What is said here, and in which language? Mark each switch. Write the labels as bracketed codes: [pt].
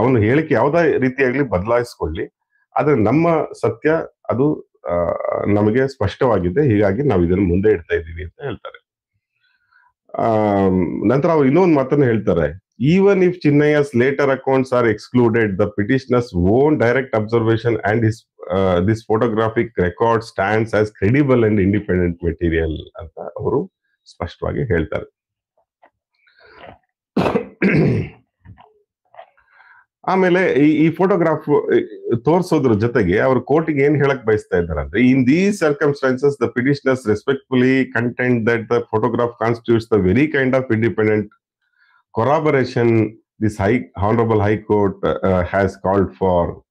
[kn] ಅವನ ಹೇಳಿಕೆ ಯಾವುದೇ ರೀತಿಯಾಗ್ಲಿ ಬದಲಾಯಿಸ್ಕೊಳ್ಳಿ, ಆದ್ರೆ ನಮ್ಮ ಸತ್ಯ ಅದು ನಮಗೆ ಸ್ಪಷ್ಟವಾಗಿದೆ, ಹೀಗಾಗಿ ನಾವು ಇದನ್ನು ಮುಂದೆ ಇಡ್ತಾ ಇದ್ದೀವಿ ಅಂತ ಹೇಳ್ತಾರೆ. ನಂತರ ಅವ್ರು ಇನ್ನೊಂದು ಮಾತನ್ನು ಹೇಳ್ತಾರೆ, [en] even if Chinnaya's later accounts are excluded, the petitioner's own direct observation and this photographic record stands as credible and independent material [kn] ಅಂತ ಅವರು ಸ್ಪಷ್ಟವಾಗಿ ಹೇಳ್ತಾರೆ. ಆಮೇಲೆ ಈ ಫೋಟೋಗ್ರಾಫ್ ತೋರಿಸೋದ್ರ ಜೊತೆಗೆ ಅವರು ಕೋರ್ಟಿಗೆ ಏನ್ ಹೇಳಕ್ ಬಯಸ್ತಾ ಇದ್ದಾರೆ ಅಂದ್ರೆ, [en] In these circumstances the petitioners respectfully contend that the photograph constitutes the very kind of independent corroboration this honorable high court has called for.